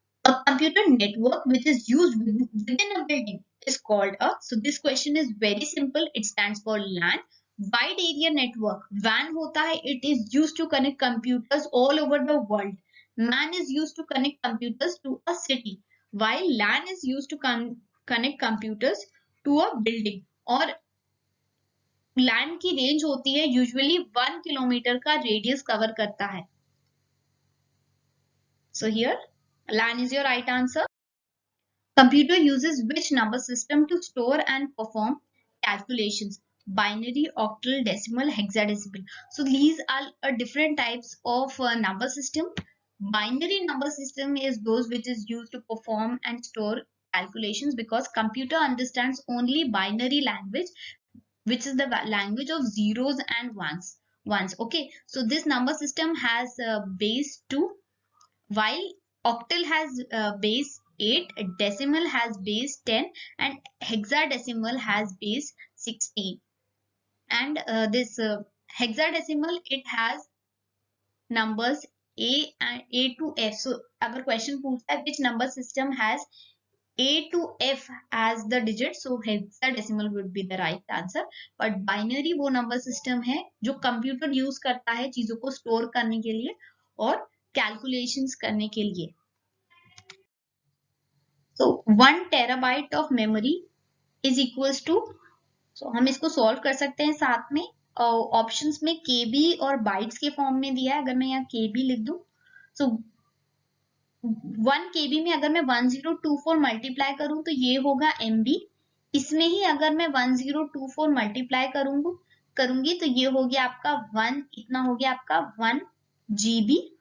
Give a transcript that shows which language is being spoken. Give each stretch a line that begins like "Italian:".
English: A computer network which is used within a building is called a, so this question is very simple, it stands for LAN. Wide area network, WAN होता है, it is used to connect computers all over the world. MAN is used to connect computers to a city, while LAN is used to connect computers to a building.
Hindi: और LAN की range होती है usually 1 kilometre का radius cover करता है.
English: So here LAN is your right answer. Computer uses which number system to store and perform calculations? Binary, octal, decimal, hexadecimal. So these are different types of number system. Binary number system is those which is used to perform and store calculations, because computer understands only binary language, which is the language of zeros and ones. Okay, so this number system has base 2, while octal has base 8, decimal has base 10, and hexadecimal has base 16. And this hexadecimal, it has numbers A to F. So
Hindi: अगर question पूछता है
English: which number system has A to F as the digit, so hexadecimal would be the right answer.
Hindi: But binary वो number system है जो computer use करता है चीजों को स्टोर करने के लिए और कैलकुलेशंस करने के लिए.
English: So 1 TB of memory is equals to, so
Hindi: हम इसको सॉल्व कर सकते हैं साथ में. ऑप्शंस में केबी और बाइट्स के फॉर्म में दिया है. अगर मैं यहाँ केबी लिख दूं, सो 1 KB में अगर मैं 1024 मल्टीप्लाई करूं तो ये होगा MB. इसमें ही अगर मैं 1024 मल्टीप्लाई करूंगी तो ये हो गया आपका 1, इतना हो गया आपका 1 GB.